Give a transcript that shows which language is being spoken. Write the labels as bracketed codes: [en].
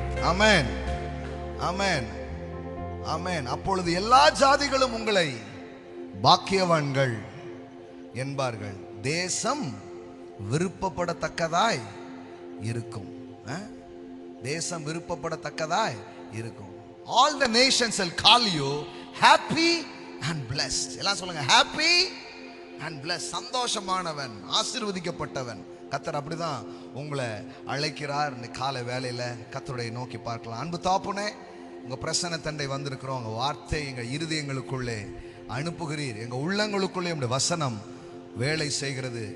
[ta] ஆமென், ஆமென், ஆமென். அப்பொழுது எல்லா ஜாதிகளும் உங்களை பாக்கியவான்கள் என்பார்கள். தேசம் விருப்பப்படத்தக்கதாய் இருக்கும். தேசம் விருப்பப்படத்தக்கதாய் இருக்கும். [en] All the nations will call you happy and blessed. [ta] எல்லாம் சொல்லுங்க, [en] happy and blessed. [ta] சந்தோஷமானவன், ஆசீர்வதிக்கப்பட்டவன். கர்த்தர் அப்படிதான் உங்களை அழைக்கிறார். இந்த காலை வேளையில கர்த்தரை நோக்கி பார்க்கலாம். அன்பு தாப்புனே, உங்க பிரசன்ன தண்டை வந்திருக்கிறோம். உங்க வார்த்தை எங்க இருதயங்களுக்குள்ளே அனுப்புகிறீர். எங்க உள்ளங்களுக்குள்ளே உங்களுடைய வசனம் வேலை செய்கிறது.